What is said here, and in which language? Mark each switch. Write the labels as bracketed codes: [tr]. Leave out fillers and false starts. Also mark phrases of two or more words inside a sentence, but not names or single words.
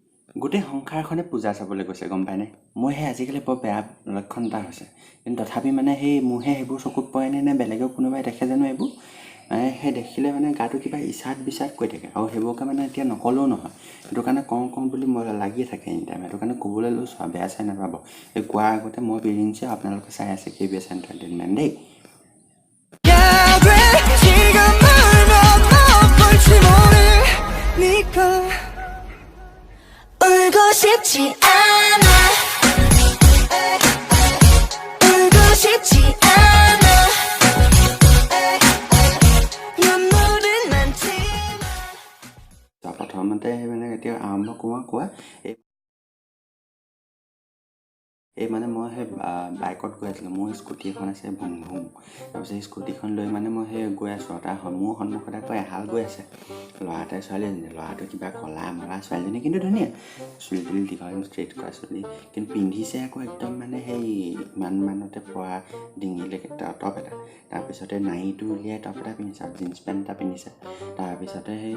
[as] গোটেই সংসাৰখনে পূজা চাবলৈ গৈছে গম পায়নে মোৰ সেই আজিকালি বৰ বেয়া লক্ষণ এটা হৈছে কিন্তু তথাপি মানে সেই মোৰহে সেইবোৰ চকুত পৰেনে নে বেলেগেও কোনোবাই দেখে জানো এইবোৰ মানে সেই দেখিলে মানে গাটো কিবা ইচাত বিচাত কৈ থাকে আৰু সেইবোৰকে মানে এতিয়া নকলেও নহয় সেইটো কাৰণে কওঁ বুলি মই লাগিয়ে থাকে এনিটাইম সেইটো কাৰণে ক'বলৈ লৈছোঁ আৰু বেয়া চাই নাপাব এই কোৱাৰ আগতে মই বিৰিঞ্চি আপোনালোকে চাই আছে KBS এণ্টাৰটেইনমেণ্ট দেই [ko] 울고 싶지 않아 울고 싶지 않아 눈물은 많지만 [as] প্ৰথমতে মানে এতিয়া আৰম্ভ কোৱা এই মানে মই সেই বাইকত গৈ আছিলোঁ মোৰ স্কুটি এখন আছে ভুম তাৰপিছত সেই স্কুটিখন লৈ মানে মই সেই গৈ আছোঁ তাৰ মোৰ সন্মুখত আকৌ এহাল গৈ আছে ল'ৰা এটাই ছোৱালী এজনী ল'ৰাটো কিবা ক'লা মৰা ছোৱালীজনী কিন্তু ধুনীয়া চুলি তুলি দীঘল ষ্ট্ৰেইট কৰা চুলি কিন্তু পিন্ধিছে আকৌ একদম মানে সেই ইমানতে পৰা ডিঙিলৈকে টপ এটা তাৰপিছতে নাইটো উলিয়াই টপ এটা পিন্ধিছে আৰু জিন্স পেণ্ট এটা পিন্ধিছে তাৰপিছতে সেই